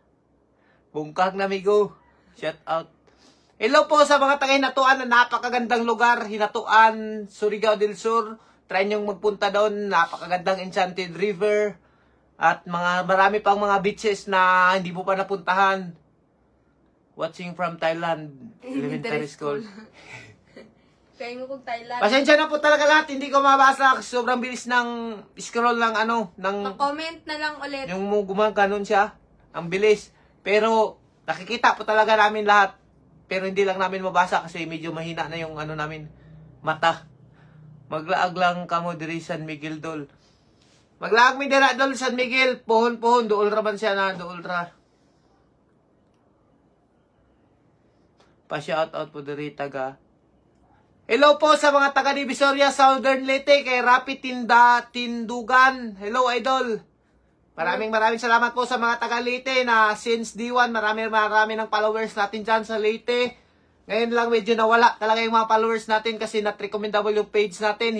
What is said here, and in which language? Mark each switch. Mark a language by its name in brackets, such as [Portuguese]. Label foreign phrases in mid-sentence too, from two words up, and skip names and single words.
[Filipino] Bungkag na migo. Shout out. Hello po sa mga taga Hinatuan na napakagandang lugar. Hinatuan, Surigao del Sur. Try nyong magpunta doon. Napakagandang Enchanted River. At marami pang mga beaches na hindi mo pa napuntahan. [English] Watching from Thailand. Elementary school. [Filipino] Kaya mo kung Thailand. Pasensya na po talaga lahat. Hindi ko mabasa. Sobrang bilis ng scroll ng Pa-comment na lang ulit. yung gumaganon siya. Ang bilis. Pero nakikita po talaga namin lahat. Pero hindi lang namin mabasa kasi medyo mahina na yung namin mata. [Cebuano] Maglaag lang kamo diri San Miguel Dol. Maglaag mi dira Dol San Miguel. Pohon dool ra man siya na dool ra. Pa-shout out po diri taga. [Filipino] Hello po sa mga taga Divisoria, Southern Leyte, kay Rapi Tindugan. Hello idol. Maraming salamat po sa mga taga Leyte na since D1 marami ng followers natin dyan sa Leyte. Ngayon lang medyo nawala talaga yung mga followers natin kasi [English] not recommendable [Filipino] yung page natin.